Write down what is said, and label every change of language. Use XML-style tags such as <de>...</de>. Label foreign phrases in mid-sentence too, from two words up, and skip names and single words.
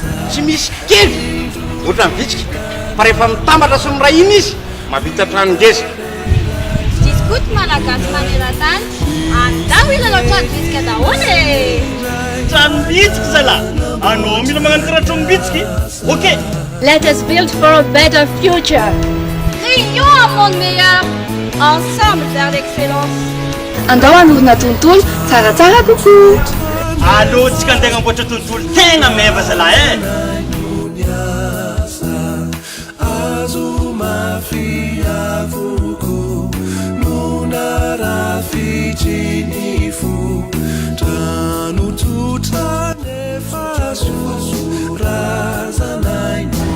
<mg>Tsy misy kely! Ohatran'ny bitsika. Fa rehefa mitambatra sy miray iny izy, mahavita trano ngeza. Diskoto malagasy maneran-tany, andao hilalao trano bitsika daholo e! Trano bitsika zalahy! Anao mila magnano karaha trano bitsika? Ok!</mg> <en>Let us build for a better future.</en> <fr>Créons un monde meilleur, ensemble vers l'excellence.</fr> <mg>Andao hanorina tontolo tsaratsara kokoa. Aleo tsika andeha hagnamboatra tontolo tena meva zalahy e! Azo mafy avoko, nona rafitry ny fo, trano tsotra nefa soa, razanainy.</mg>